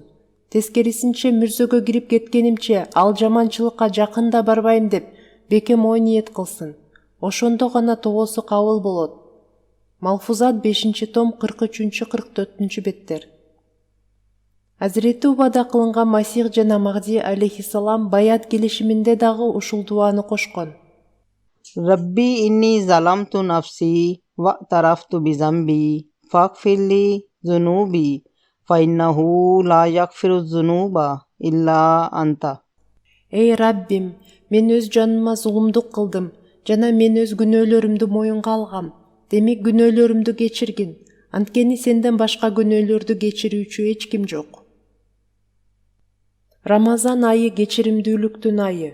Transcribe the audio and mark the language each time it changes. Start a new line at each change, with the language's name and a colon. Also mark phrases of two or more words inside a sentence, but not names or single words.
Kyrgyz: Тескерисинче мүрзөгө кирип кеткенимче ал жаманчылыкка жакын да барбайм деп бекем ой ниет кылсын. Ошондо гана тобосу кабыл болот. Малфузат 5-том 43-44 беттер. Азирети убада кылынган Масих жана Махди алейхиссалам баят келишиминде дагы ушул дуаны кошкон.
Arabic: رب إني ظلمت نفسي واعترفت بذنبي فاغفر لي ذنوبي فإنه لا يغفر الذنوب إلا أنت.
Kyrgyz: Эй Раббим, мен өз жаныма зулумдук кылдым жана мен өз күнөөлөрүмдү моюнга алгам. Демек күнөөлөрүмдү кечиргин. Анткени сенден башка күнөөлөрдү кечирүүчү эч ким жок. Рамазан айы кечиримдүүлүктүн айы.